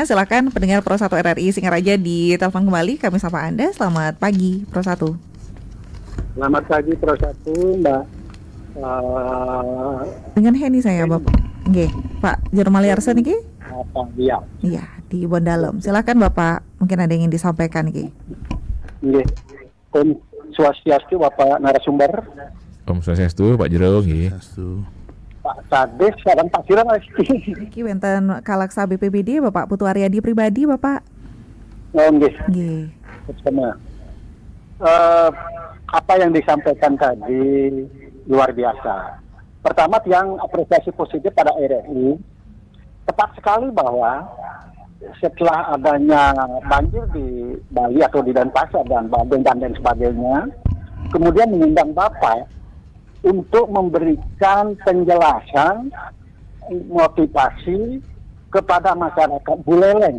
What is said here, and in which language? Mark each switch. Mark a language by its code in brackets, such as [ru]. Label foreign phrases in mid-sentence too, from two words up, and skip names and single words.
[id] Silakan pendengar Pro 1 RRI Singaraja di telepon kembali, kami sapa Anda. Selamat pagi Pro 1. Selamat pagi Pro 1 Mbak. Dengan Heni saya Bapak. Nggih, Pak Jermali Arsa niki? Iya. Iya, di Bondalem. Silakan Bapak, mungkin ada yang ingin disampaikan niki. Nggih. Om Swastiastu Bapak narasumber. Om Swastiastu Pak Jero nggih. Pak Kades sareng Pak Sirang [jv] Iki wonten Kalaksa BPBD Bapak Putu Aryadi pribadi Bapak. [id] Oh nggih. Nggih. Sama. Apa yang disampaikan tadi luar biasa. Pertama, yang apresiasi positif pada RRI, tepat sekali bahwa setelah adanya banjir di Bali atau di Denpasar dan Bandung dan lain sebagainya, kemudian mengundang Bapak untuk memberikan penjelasan, motivasi kepada masyarakat Buleleng.